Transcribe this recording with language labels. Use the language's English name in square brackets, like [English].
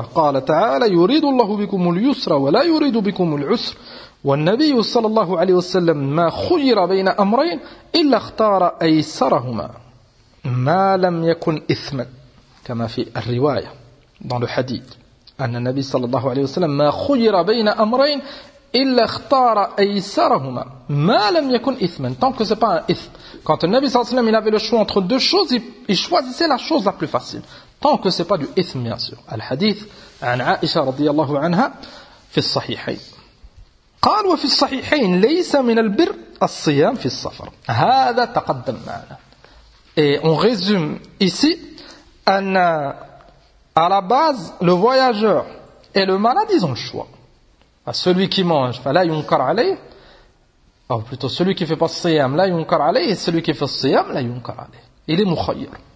[Arabic] قال تعالى يريد الله بكم اليسر ولا يريد بكم العسر، والنبي صلى الله عليه وسلم ما خير بين أمرين إلا اختار أيسرهما ما لم يكن إثما، كما في الرواية ضال حديد أن النبي صلى الله عليه وسلم ما خير بين أمرين إلا اختار أيسرهما ما لم يكن إثما. [French] tant que c'est pas un إثم. quand le Nabi [Arabic] صلى الله عليه وسلم [French] il avait le choix entre deux choses il choisissait la chose la plus facile tant que c'est pas du إثم bien sûr. [Arabic] الحديث عن عائشة رضي الله عنها في الصحيحين قال وفي الصحيحين ليس من البر الصيام في السفر. هذا تقدم معنا. [French] et on résume ici أن à la base le voyageur et le malade ils ont le choix. Celui qui mange, celui qui ne fait pas le siyam, [Arabic] la yunkar alayh, [French] et celui qui fait le siyam, la yunkar alayh. Il est mukhayyar.